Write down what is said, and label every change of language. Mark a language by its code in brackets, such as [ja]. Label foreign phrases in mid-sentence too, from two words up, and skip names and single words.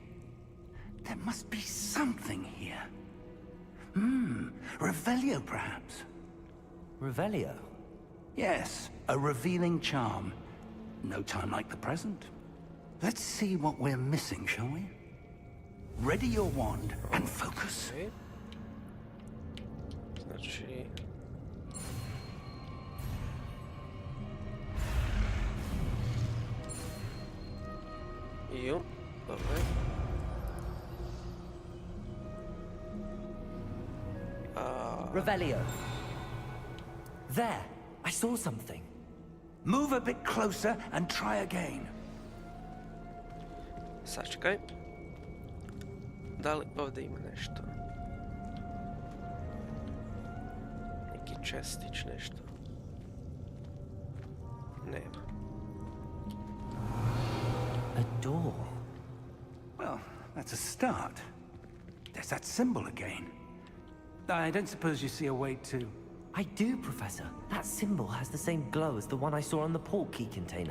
[en] There must be something here. Revelio, perhaps? Revelio? Yes, a revealing charm. No time like the present. Let's see what we're missing, shall we? Ready your wand and focus. [bs] Okay. Znači... Dobro. [en] Revelio. There, I saw something. Move a bit closer and try again. [bs] Sačekaj. Da li ovdje ima nešto? Neki čestić, nešto. Nema. [en] A door. Well, that's a start. There's that symbol again. I don't suppose you see a way to... I do, Professor. That symbol has the same glow as the one I saw on the portkey container.